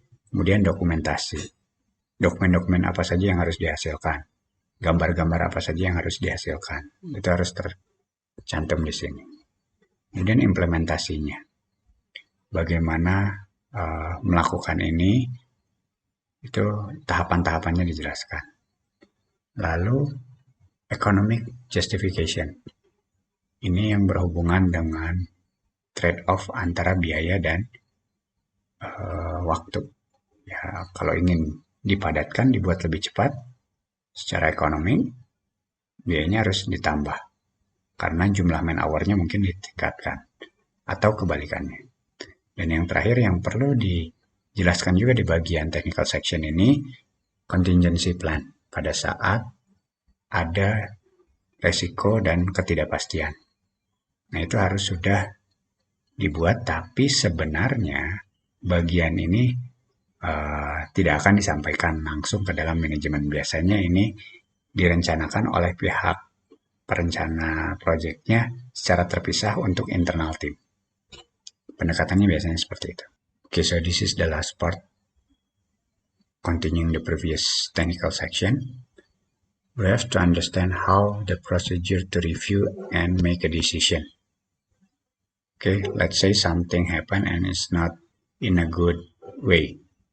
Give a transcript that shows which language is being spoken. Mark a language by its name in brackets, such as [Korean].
[Indonesian] Kemudian dokumentasi. Dokumen-dokumen apa saja yang harus dihasilkan. Gambar-gambar apa saja yang harus dihasilkan. Itu harus tercantum di sini. Kemudian implementasinya. Bagaimana melakukan ini, itu tahapan-tahapannya dijelaskan. Lalu economic justification. Ini yang berhubungan dengan trade-off antara biaya dan waktu. Ya, kalau ingin dipadatkan, dibuat lebih cepat, secara ekonomi, biayanya harus ditambah. Karena jumlah man hour-nya mungkin ditingkatkan. Atau kebalikannya. Dan yang terakhir yang perlu dijelaskan juga di bagian technical section ini, contingency plan. Pada saat ada resiko dan ketidakpastian. Nah, itu harus sudah dibuat, tapi sebenarnya bagian ini tidak akan disampaikan langsung ke dalam manajemen. Biasanya ini direncanakan oleh pihak perencana proyeknya secara terpisah untuk internal team. Pendekatannya biasanya seperti itu. [English] Okay, so this is the last part. Continuing the previous technical section. We have to understand how the procedure to review and make a decision. Okay, let's say something happened and it's not in a good way.